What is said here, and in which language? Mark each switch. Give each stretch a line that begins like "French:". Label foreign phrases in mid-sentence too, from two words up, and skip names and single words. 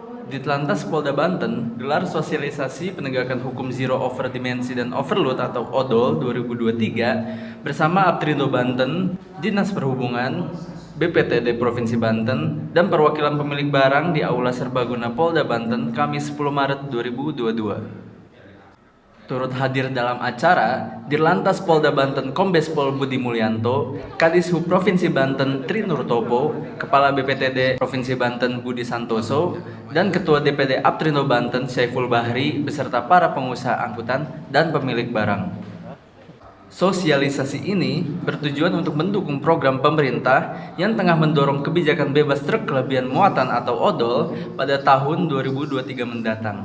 Indonesian: Ditlantas Polda Banten gelar sosialisasi penegakan hukum Zero Over Dimensi dan Overload atau ODOL 2023 bersama Aptrindo Banten, Dinas Perhubungan, BPTD Provinsi Banten, dan perwakilan pemilik barang di Aula Serbaguna Polda Banten Kamis 10 Maret 2022. Turut hadir dalam acara Dirlantas Polda Banten Kombes Pol Budi Mulyanto, Kadishub Provinsi Banten Tri Nurtopo, Kepala BPTD Provinsi Banten Budi Santoso, dan Ketua DPD Aptrindo Banten Syaiful Bahri beserta para pengusaha angkutan dan pemilik barang. Sosialisasi ini bertujuan untuk mendukung program pemerintah yang tengah mendorong kebijakan bebas truk kelebihan muatan atau ODOL pada tahun 2023 mendatang.